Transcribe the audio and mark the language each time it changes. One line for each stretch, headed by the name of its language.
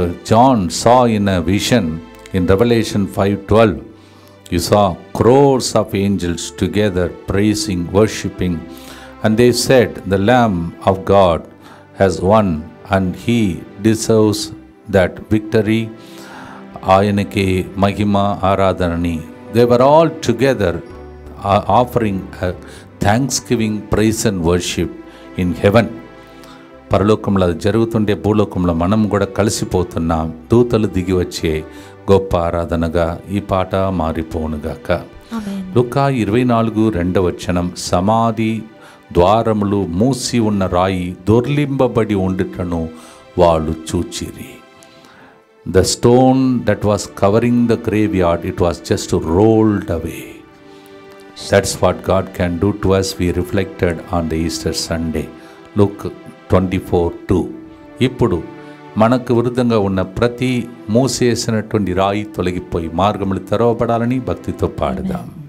English: John saw in a vision in Revelation 5:12, you saw crores of angels together praising, worshipping, and they said, the Lamb of God has won and he deserves that victory.
Telugu: Ayanake Mahima Aradhanani.
English: They were all together offering a thanksgiving, praise and worship in heaven.
Telugu: పరలోకంలో అది జరుగుతుండే భూలోకంలో మనం కూడా కలిసిపోతున్నాం. దూతలు దిగి వచ్చే గొప్ప ఆరాధనగా ఈ పాట మారిపోనుగాక. లూకా 24:2 సమాధి ద్వారములు మూసి ఉన్న రాయి దొర్లింబబడి ఉండుటను వాళ్ళు చూచిరి.
English: The stone that was covering the graveyard, it was just rolled away. That's what God can do to us. We reflected on the Easter Sunday. Luke 24:2.
Telugu: ఇప్పుడు మనకు విరుద్ధంగా ఉన్న ప్రతి మూసేసినటువంటి రాయి తొలగిపోయి మార్గములు తెరవబడాలని భక్తితో పాడదాం.